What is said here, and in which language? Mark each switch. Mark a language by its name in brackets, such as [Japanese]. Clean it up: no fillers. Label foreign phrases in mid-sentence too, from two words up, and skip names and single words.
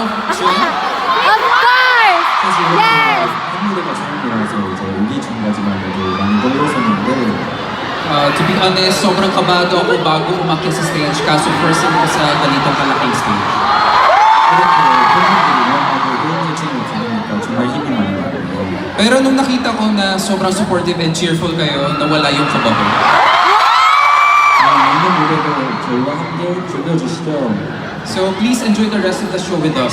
[English] Of course! [Korean] 사실 [English] Yes! [Korean] 팬무대가 처음이라서 이제 오기 전까지만 해도 많이 떨렸었는데 [English] To be honest, [Filipino] sobrang kabado ako bago umakyat sa stage. Kaso [English] first time [Filipino] ko sa ganitong kalaking stage. [Korean] 이렇게 팬분들이 응원하고 응원해주는 거 들으니까 정말 힘이 많이 나거든요. [Filipino] Pero nung nakita ko na sobrang [English] supportive and cheerful [Filipino] kayo, nawala yung kaba ko. [Korean] 남는 무대도 저희와 함께 즐겨주시죠. [English] So please enjoy the rest of the show with us.